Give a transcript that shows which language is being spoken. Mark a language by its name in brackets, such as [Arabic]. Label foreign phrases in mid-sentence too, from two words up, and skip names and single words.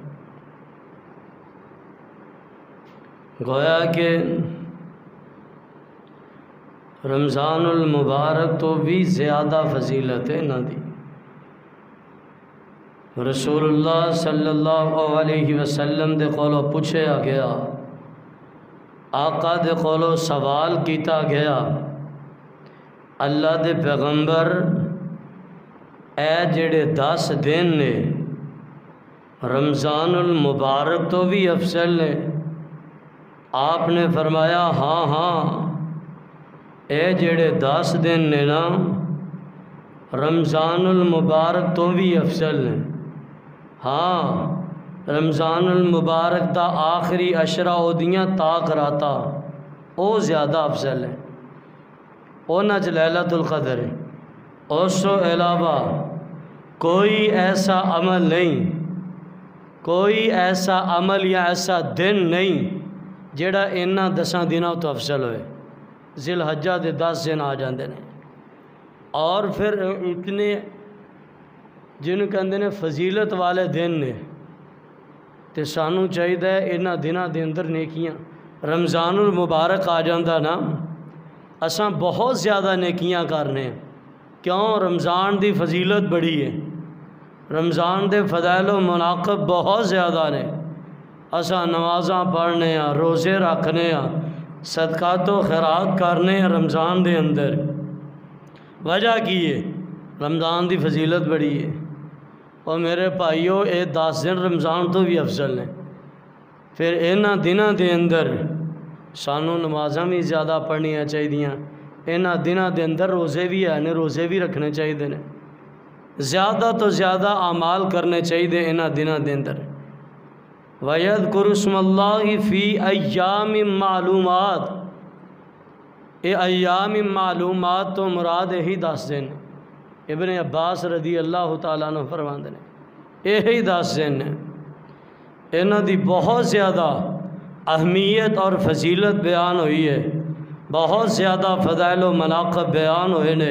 [Punjabi] گویا کہ رمضان المبارک تو بھی زیادہ فضیلت ہے انہاں دی۔ رسول اللہ [Arabic] صلی اللہ علیہ وسلم [Punjabi] دے کولوں پوچھیا گیا، آقا دے کولوں سوال کیتا گیا، اللہ دے پیغمبر اے جڑے 10 دن نے رمضان المبارک تو بھی افضل نے؟ آپ نے فرمایا ہاں ہاں، اے جڑے 10 دن نے نا رمضان المبارک تو بھی افضل نے۔ ہاں، رمضان المبارک دا آخری عشرہ اودیاں تاک راتا او زیادہ افضل ہے، اونا چ لیلۃ القدر ہے۔ اس تو علاوہ کوئی ایسا عمل نہیں، کوئی ایسا عمل یا ایسا دن نہیں جڑا انہاں 10 دنوں تو افضل ہوئے۔ ذی الحجہ دے 10 دن آ جاندے نے، اور پھر اتنے جنہوں کہندے نے فضیلت والے دن نے، تے سانوں چاہیے انہاں دنوں دے اندر نیکیاں، رمضان المبارک آ جاندہ نا اساں بہت زیادہ نیکیاں کرنے ہیں۔ کیوں؟ رمضان دی فضیلت بڑی ہے، رمضان دے فضائل و مناقب بہت زیادہ نے۔ اساں نمازاں پڑھنے ہیں، روزے رکھنے ہیں، صدقات و خیرات کرنے ہیں رمضان دے اندر۔ وجہ کی ہے؟ رمضان دی فضیلت بڑی ہے۔ اور میرے بھائیو، اے 10 دن رمضان تو بھی افضل ہیں۔ پھر انہاں دنوں دے اندر سانوں نمازاں بھی زیادہ پڑھنیاں چاہیے، انہاں دنوں دے اندر روزے بھی ہیں، روزے بھی رکھنے چاہیے نے، زیادہ تو زیادہ اعمال کرنے چاہیے انہاں دنوں دے اندر۔ [Arabic] وَيَذْكُرُ اسْمَ اللَّهِ فِي أَيَّامٍ مَعْلُومَاتٍ، [Punjabi] اے ایام معلومات تو مراد یہی 10 دن۔ ابن عباس [Arabic] رضی اللہ تعالیٰ عنہ [Punjabi] فرماندے نے یہی 10 دن ہیں، انہاں دی بہت زیادہ اہمیت اور فضیلت بیان ہوئی ہے، بہت زیادہ فضائل و مناقب بیان ہوئے نے۔